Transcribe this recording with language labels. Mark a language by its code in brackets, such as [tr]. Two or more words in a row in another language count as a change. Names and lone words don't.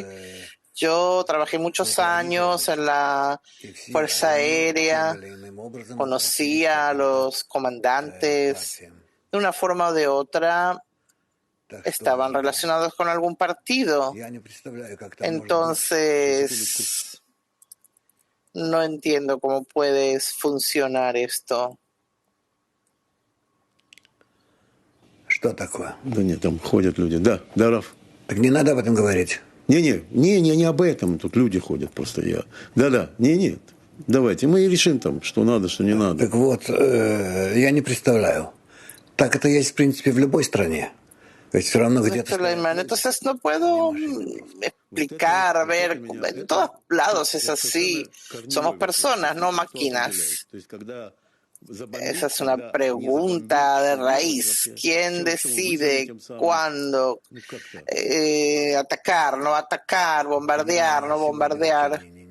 [es] Yo trabajé muchos años en la Fuerza Aérea, conocí a los comandantes, de una forma o de otra estaban relacionados con algún partido. Entonces, no entiendo cómo puede funcionar esto. [ru] Да нет, там ходят люди. Да, Раф. Так не надо об этом говорить. Не об этом. Тут люди ходят просто. Нет. Давайте, мы решим там, что надо, что не надо. Так вот, я не представляю. Так это есть, в принципе, в любой стране. Ведь все равно где-то... [es] Entonces no puedo explicar, a ver, en todos lados es así. Somos personas, no máquinas. Esa es una pregunta de raíz. ¿Quién decide cuándo atacar, no atacar, bombardear, no bombardear?